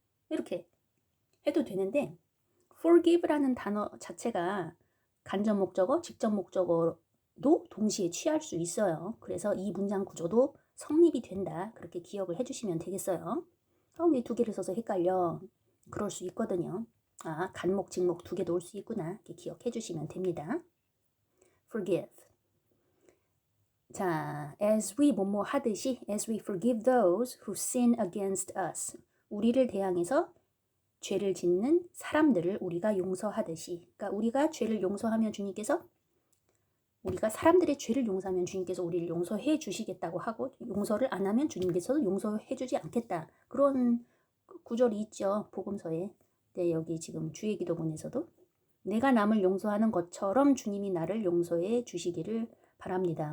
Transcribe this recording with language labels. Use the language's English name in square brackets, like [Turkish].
[Korean] 이렇게 해도 되는데 forgive라는 단어 자체가 간접 목적어, 직접 목적어도 동시에 취할 수 있어요. 그래서 이 문장 구조도 성립이 된다. 그렇게 기억을 해주시면 되겠어요. 왜 두 개를 써서 헷갈려? 그럴 수 있거든요. 간목, 직목 두 개도 올 수 있구나. 이렇게 기억해 주시면 됩니다. [English] Forgive. 자, as we [Korean] 뭐뭐 하듯이 [English] as we forgive those who sin against us. [Korean] 우리를 대항해서 죄를 짓는 사람들을 우리가 용서하듯이. 그러니까 우리가 죄를 용서하면 주님께서 우리가 사람들의 죄를 용서하면 주님께서 우리를 용서해 주시겠다고 하고 용서를 안 하면 주님께서도 용서해 주지 않겠다. 그런 구절이 있죠. 복음서에. 네, 여기 지금 주의 기도문에서도 내가 남을 용서하는 것처럼 주님이 나를 용서해 주시기를 바랍니다.